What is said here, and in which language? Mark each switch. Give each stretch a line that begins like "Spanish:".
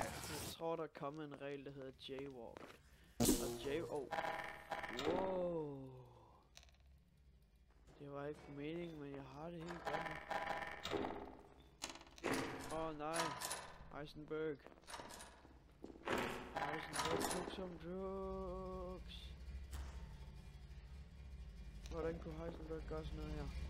Danish: Jeg tror, der er kommet en regel, der hedder jaywalk. Og wow. Det var ikke meningen, men jeg har det helt godt nu. Åh nej.
English: Heisenberg took some drugs.
Danish: Hvordan kunne Heisenberg gøre sådan noget her?